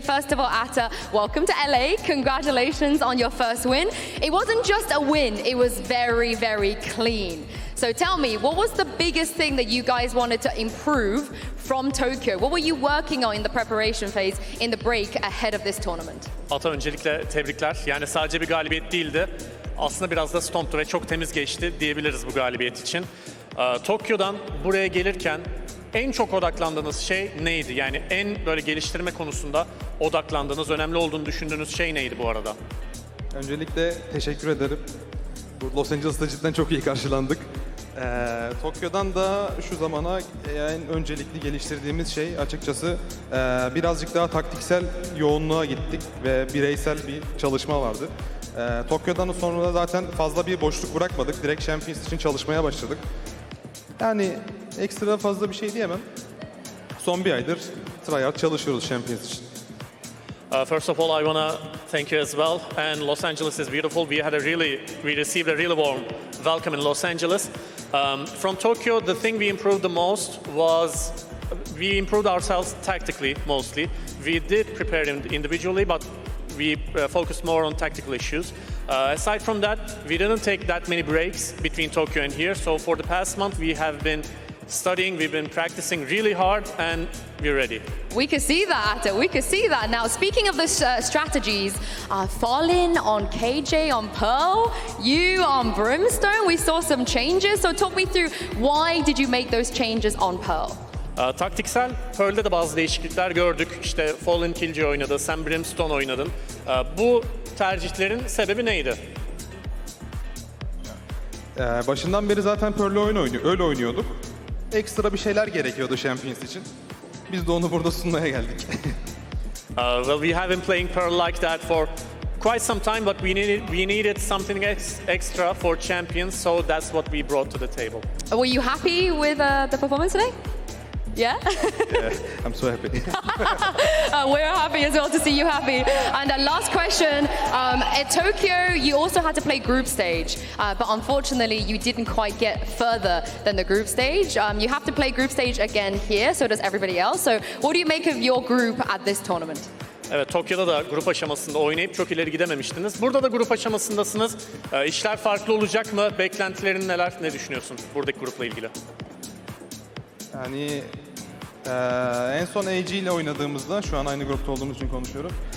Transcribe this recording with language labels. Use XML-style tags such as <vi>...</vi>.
<en>First of all, Atta, welcome to LA. Congratulations on your first win. It wasn't just a win, it was very, very clean. So tell me, what was the biggest thing that you guys wanted to improve from Tokyo? What were you working on in the preparation phase, in the break ahead of this tournament?</en> <tr>Ata, öncelikle tebrikler. Yani sadece bir galibiyet değildi. Aslında biraz da stomptu ve çok temiz geçti diyebiliriz bu galibiyet için. Tokyo'dan buraya gelirken en çok odaklandığınız şey neydi? Yani en böyle geliştirme konusunda odaklandığınız, önemli olduğunu düşündüğünüz şey neydi bu arada? Öncelikle teşekkür ederim. Bu Los Angeles'ta cidden çok iyi karşılandık. Tokyo'dan da şu zamana en öncelikli geliştirdiğimiz şey açıkçası birazcık daha taktiksel yoğunluğa gittik ve bireysel bir çalışma vardı. Tokyo'dan sonra da zaten fazla bir boşluk bırakmadık. Direkt Champions için çalışmaya başladık. Yani ekstra fazla bir şey diyemem. Son bir aydır tryhard çalışıyoruz Champions için.</tr> <en>First of all, I want to thank you as well. And Los Angeles is beautiful. We received a really warm welcome in Los Angeles. From Tokyo, the thing we improved the most was we improved ourselves tactically mostly. We did prepare individually, but we focused more on tactical issues. Aside from that, we didn't take that many breaks between Tokyo and here. So for the past month, we have been studying, we've been practicing really hard, and we're ready. We could see that, we could see that. Now, speaking of the strategies, Fallen on KJ on Pearl, you on Brimstone, we saw some changes. So talk me through, why did you make those changes on Pearl?</en> <tr>Taktiksel, Pearl'de de bazı değişiklikler gördük. İşte Fallen Killjoy oynadı, sen Brimstone oynadın. Bu tercihlerin sebebi neydi? Başından beri zaten Pearl'le öyle oynuyorduk. Ekstra bir şeyler gerekiyordu Champions için. Biz de onu burada sunmaya geldik.</tr> <en>Well, we have been playing Pearl like that for quite some time, but we needed something extra for Champions, so that's what we brought to the table. Were you happy with the performance today? Yeah? Yeah, I'm so happy. We're happy as well to see you happy. And last question, at Tokyo, you also had to play group stage, but unfortunately, you didn't quite get further than the group stage. You have to play group stage again here, so does everybody else. So what do you make of your group at this tournament?</en> <tr>Evet, Tokyo'da da grup aşamasında oynayıp çok ileri gidememiştiniz. Burada da grup aşamasındasınız. İşler farklı olacak mı? Beklentilerin neler? Ne düşünüyorsun buradaki grupla ilgili? Yani en son AG ile oynadığımızda, şu an aynı grupta olduğumuz için konuşuyorum.</tr>